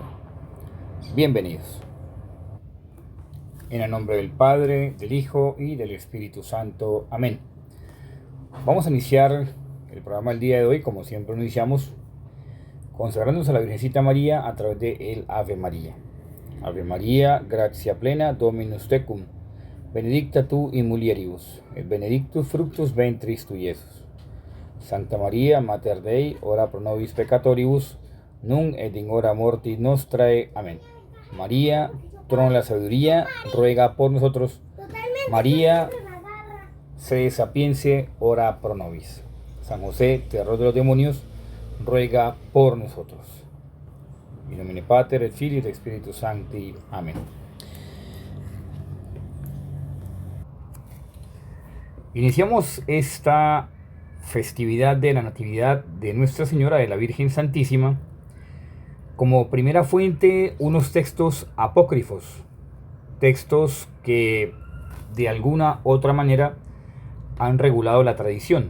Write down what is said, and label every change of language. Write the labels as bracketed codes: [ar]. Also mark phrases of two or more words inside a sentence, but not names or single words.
[es] Bienvenidos. En el nombre del Padre, del Hijo y del Espíritu Santo. Amén. Vamos a iniciar el programa del día de hoy, como siempre lo iniciamos, consagrándonos a la Virgencita María a través de el Ave María. [la] Ave María, gratia plena, Dominus tecum, benedicta tu in mulieribus, et benedictus fructus ventris tui, Iesus. Santa María, Mater Dei, ora pro nobis peccatoribus, nun et in hora mortis nostrae. [es] Amén. María, trono de la sabiduría, ruega por nosotros. [la] María, sede sapientia, ora pro nobis. [es] San José, terror de los demonios, ruega por nosotros. [la] In nomine Pater et Filii et Spiritus Sancti. [es] Amén. Iniciamos esta festividad de la Natividad de Nuestra Señora de la Virgen Santísima como primera fuente unos textos apócrifos, textos que de alguna u otra manera han regulado la tradición.